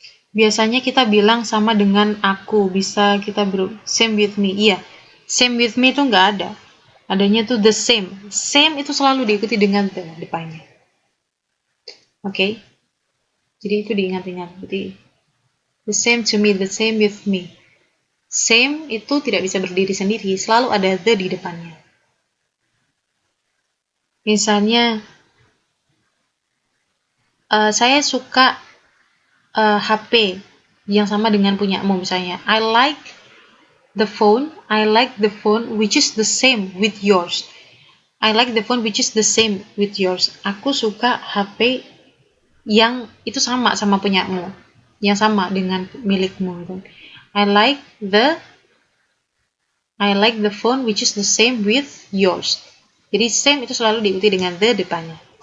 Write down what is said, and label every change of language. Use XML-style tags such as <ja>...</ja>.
<id>Biasanya kita bilang sama dengan aku, bisa kita</id> <en>same with me.</en> <id>Iya,</id> <en>same with me</en> <id>itu nggak ada. Adanya tuh the same. Same itu selalu diikuti dengan the depannya. Oke? Jadi itu diingat-ingat. Berarti</id> <en>the same to me, the same with me.</en> <id>Same itu tidak bisa berdiri sendiri, selalu ada the di depannya. Misalnya, saya suka HP. yang sama dengan punyamu. Misalnya,</id> <en>I like the phone which is the same with yours. I like the phone which is the same with yours.</en> <id>Aku suka HP yang itu sama punyamu, yang sama dengan milikmu.</id> <en>I like the phone which is the same with yours.</en> <id>Jadi same itu selalu diikuti dengan the depannya.</id>